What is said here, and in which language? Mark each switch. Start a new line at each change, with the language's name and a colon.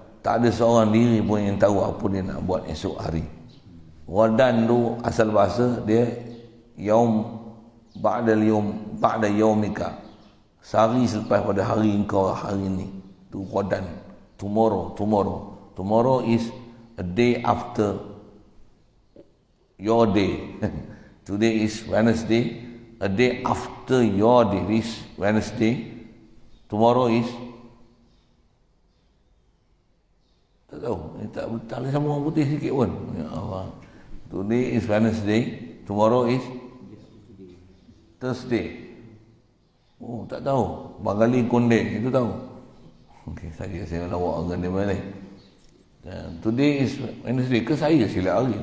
Malay: Tak ada seorang diri pun yang tahu apa dia nak buat esok hari. Ghadan tu asal bahasa dia
Arabic: yaum ba'da yaum ba'da yaumika.
Malay: Sehari selepas pada hari engkau hari ini. Tu ghadan.
English: Tomorrow is a day after your day. Today is Wednesday. A day after your day is Wednesday. Tomorrow is
Malay: tak tahu, tak boleh sama orang putih sikit pun. Ya Allah.
English: Today is Wednesday, tomorrow is Thursday.
Malay: Oh, tak tahu. Bangali Konde, itu tahu. Okey, saya lawak dengan dia balik.
English: Today is Wednesday,
Malay: ke saya silap hari.